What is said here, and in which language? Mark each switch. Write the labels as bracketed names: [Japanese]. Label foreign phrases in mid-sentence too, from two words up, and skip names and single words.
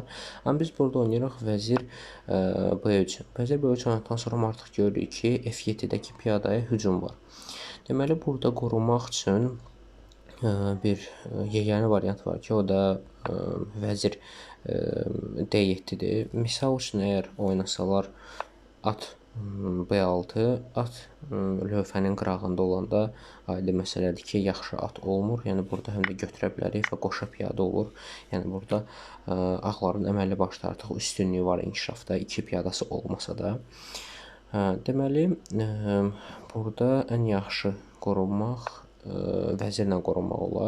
[Azerbaijani] Amma biz burada oynayırıq vəzir B3. Vəzir B3 oynadıqdan sonra artıq görürük ki, F7-dəki piyadaya hücum var. Deməli, burada qorunmaq üçün bir yeganə variant var ki, o da vəzir D7-dir. Misal üçün, əgər oynasalar at B6, at lövhənin qırağında olanda aydın məsələdir ki, yaxşı at olmur. Yəni burada həm də götürə bilərik və qoşa piyada olur. Yəni burada ağların əməlli başda artıq üstünlüyü var inkişafda, 2 piyadası olmasa da. Deməli, burada ən yaxşı qorunmaq vəzirlə qorunmaq olar.